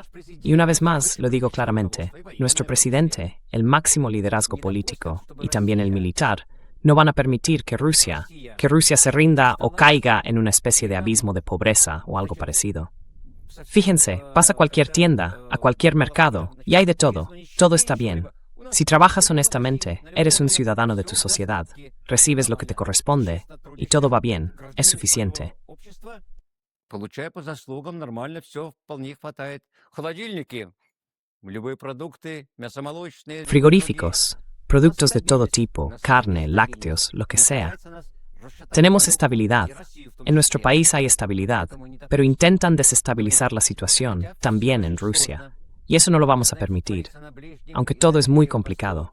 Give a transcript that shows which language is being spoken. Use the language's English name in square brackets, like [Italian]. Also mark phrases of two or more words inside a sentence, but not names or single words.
[Spanish] Y una vez más, lo digo claramente, nuestro presidente, el máximo liderazgo político y también el militar, no van a permitir que Rusia se rinda o caiga en una especie de abismo de pobreza o algo parecido. Fíjense, pasa a cualquier tienda, a cualquier mercado, y hay de todo. Todo está bien. Si trabajas honestamente, eres un ciudadano de tu sociedad, recibes lo que te corresponde, y todo va bien, es suficiente. [Russian] Получая по заслугам, нормально все, вполне хватает. Холодильники, любые продукты, мясомолочные... [Spanish] Frigoríficos, productos de todo tipo, carne, lácteos, lo que sea. Tenemos estabilidad. En nuestro país hay estabilidad, pero intentan desestabilizar la situación, también en Rusia. Y eso no lo vamos a permitir, aunque todo es muy complicado.